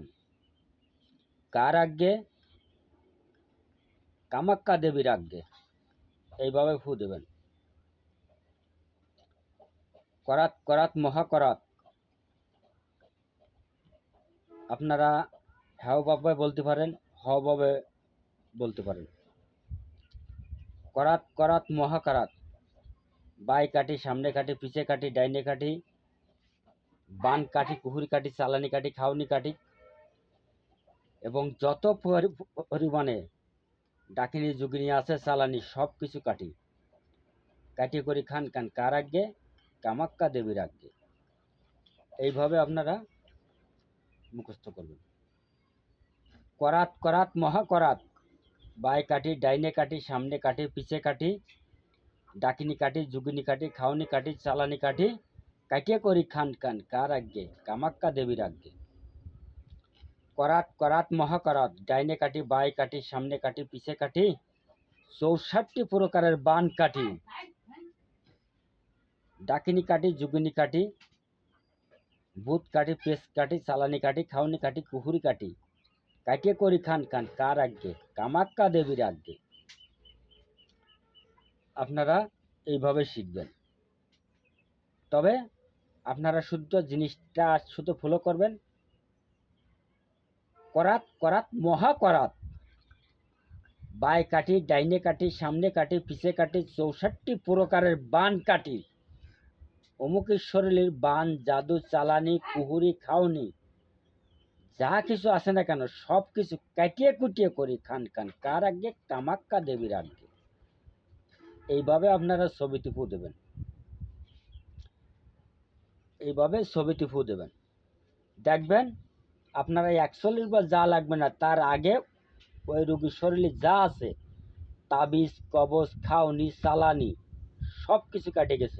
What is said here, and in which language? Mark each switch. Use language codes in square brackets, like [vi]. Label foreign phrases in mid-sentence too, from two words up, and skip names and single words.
[bn] কার আজ্ঞে? কামাক্কা দেবীর আজ্ঞে। এইভাবে ফু দেবেন। করাত করাত মহা করাত, আপনারা হ্যাও বাবা বলতে পারেন, হ বাবে বলতে পারেন। করাত করাত মহা করাত, বাই কাটি সামনে কাটি পিছে কাটি ডাইনে কাটি, বান কাটি কুহুরি কাটি চালানি কাটি খাওনি কাটি, এবং যত পরিমাণে ডাকিনী যোগিনী আছে চালানি সব কিছু কাটি কাটি করি খান খান। কার আজ্ঞে? কামাক্কা দেবীর আজ্ঞে। এইভাবে আপনারা মুখস্থ করবেন। করাত করাত মহা করাত, বাই কাটি ডাইনে কাটি সামনে কাটি পিছে কাটি, ডাকিনী কাটি যোগিনী কাটি খাওনি কাটি চালানি কাটি কাটিয়ে করি খান খান। কার আজ্ঞে? কামাক্কা দেবীর আজ্ঞে। করাত করাত মহা করাত, ডাইনে কাটি বাই কাটি সামনে কাটি পিছে কাটি, 64 প্রকারের বান কাটি, ডাকিনী কাটি যোগিনী কাটি, ভূত কাটি পেস কাটি চালানি কাটি খাওনি কাটি কুহুরি কাটি কাটিয়ে করি খান খান। কার আজ্ঞে? কামাক্কা দেবীর আজ্ঞে। আপনারা এইভাবে শিখবেন। তবে আপনারা শুদ্ধ জিনিসটা শুধু ফলো করবেন। করাত করাত মহা করাত, বাই কাটি ডাইনে কাটি সামনে কাটি পিছে কাটি, 64 প্রকারের বান কাটি, অমুকের শরীরের বান জাদু চালানি কুহুরি খাওনি যা কিছু আছে না কেন সব কিছু কাটিয়ে কুটিয়ে করি খান খান। কার আজ্ঞে? কামাক্কা দেবীর আজ্ঞে। এইভাবে আপনারা ছবিটি ফু দেবেন। এইভাবে ছবিটি ফু দেবেন, দেখবেন আপনারা 41 বার যা লাগবে না তার আগে ওই রোগীর শরীরে যা আছে তাবিজ কবজ খাওনি চালানি সব কিছু কাটে গেছে।